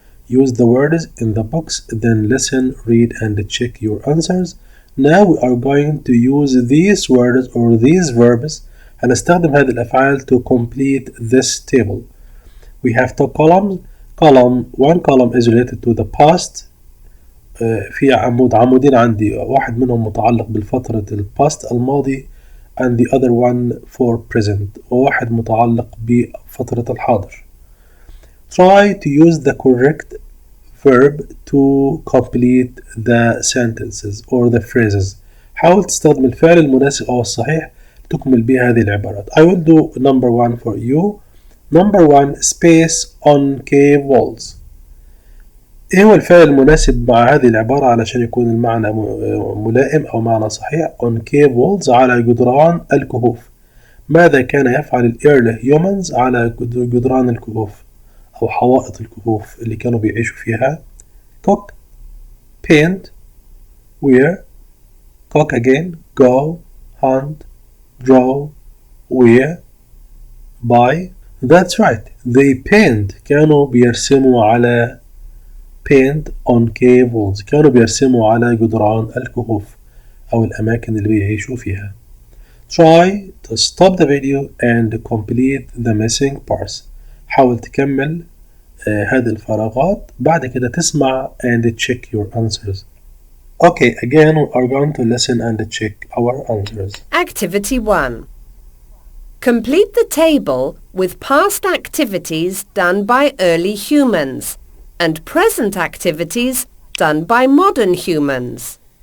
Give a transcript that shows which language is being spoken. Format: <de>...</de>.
<en>Use the words in the box, then listen, read, and check your answers. Now we are going to use these words or these verbs.</en> <ar>هنستخدم هذه الأفعال</ar> <en>to complete this table. We have two columns. One column is related to the past.</en> <ar>في عمودين عندي واحد منهم متعلق بالفترة الباست الماضي</ar> <en>and the other one for present</en> <ar>وواحد متعلق بفترة الحاضر.</ar> <en>Try to use the correct verb to complete the sentences or the phrases.</en> <ar>حاول تستخدم الفعل المناسب أو الصحيح تكمل به هذه العبارات.</ar> <en>I will do number 1 for you. Number 1 space on cave walls.</en> <ar>إيه هو الفعل المناسب مع هذه العبارة علشان يكون المعنى ملائم أو معنى صحيح؟</ar> <en>on cave walls</en> <ar>على جدران الكهوف. ماذا كان يفعل ال early humans على جدران الكهوف أو حوائط الكهوف اللي كانوا بيعيشوا فيها؟</ar> <en>cook, paint, wear, cook again, go, hunt, draw, wear, buy. That's right. They paint.</en> <ar>كانوا بيرسموا على</ar> <en>paint on cave walls.</en> <ar>كانوا بيرسموا على جدران الكهوف أو الأماكن اللي بيعيشوا فيها.</ar> <en>Try to stop the video and complete the missing parts.</en> <ar>حاول تكمل هذه الفراغات بعد كده تسمع</ar> <en>and check your answers. Okay, again we are going to listen and check our answers. Activity 1. Complete the table with past activities done by early humans and present activities done by modern humans.</en>